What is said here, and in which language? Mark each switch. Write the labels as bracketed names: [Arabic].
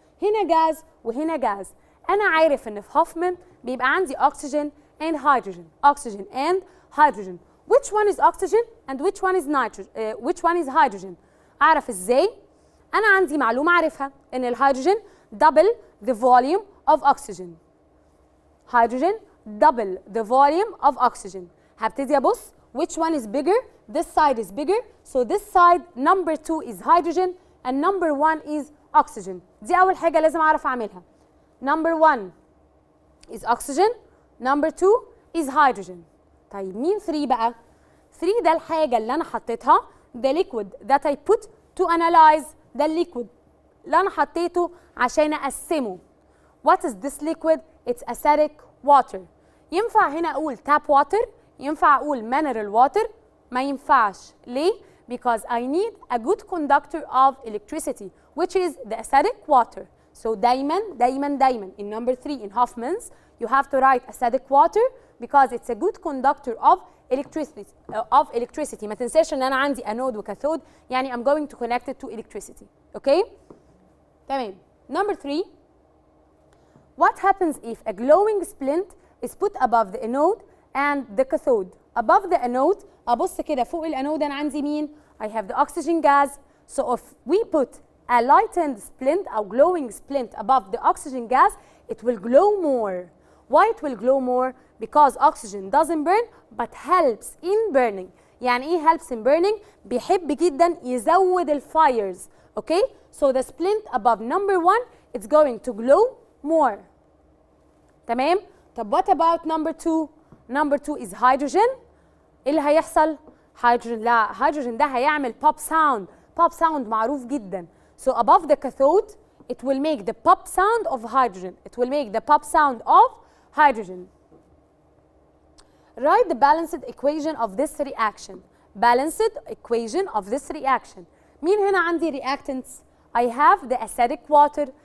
[Arabic] هنا جاز وهنا جاز. أنا عارف إن في هوفمان بيبقى عندي [English] oxygen and hydrogen. Oxygen and hydrogen. Which one is oxygen and which one is nitrogen? Which one is hydrogen? [Arabic] أعرف إزاي؟ أنا عندي معلومة أعرفها إن الهيدروجين [English] double the volume of oxygen. Hydrogen double the volume of oxygen. هبتدي أبص which one is bigger? This side is bigger. So this side number 2 is hydrogen and number 1 is oxygen. [Arabic] دي أول حاجة لازم أعرف أعملها. [English] Number 1 is oxygen. Number 2 is hydrogen. [Arabic] طيب مين 3 بقى؟ 3 ده الحاجة اللي أنا حطيتها [English] the liquid that I put to analyze. [Arabic] ده liquid اللي أنا حطيته عشان أقسمه. [English] What is this liquid? It's acidic water. [Arabic] ينفع هنا أقول tap water؟ ينفع أقول mineral water؟ ما ينفعش. [English] ليه؟ Because I need a good conductor of electricity which is the acidic water. So دايما in number 3 in Hoffman's you have to write acidic water because it's a good conductor of electricity. [Arabic] ما تنساش ان انا عندي anode وكاثود يعني [English] I'm going to connect it to electricity. Okay? [Arabic] تمام. [English] Number 3 what happens if a glowing splint is put above the anode and the cathode? [Arabic] Above the anode ابص كده فوق الانود انا عندي مين؟ [English] I have the oxygen gas. So if we put a lightened splint or glowing splint above the oxygen gas, it will glow more. Why it will glow more? Because oxygen doesn't burn but helps in burning. [Arabic] يعني ايه helps in burning؟ بيحب جدا يزود الفايرز. [English] Okay? So the splint above number 1 it's going to glow more. [Arabic] تمام؟ [English] طب what about number 2? Number 2 is hydrogen. [Arabic] ايه اللي هيحصل؟ هيدروجين لا هيدروجين ده هيعمل pop sound. [English] Pop sound معروف جدا. So above the cathode it will make the pop sound of hydrogen. It will make the pop sound of hydrogen. Write the balanced equation of this reaction. Balanced equation of this reaction. مين هنا عندي reactants؟ I have the acidic water.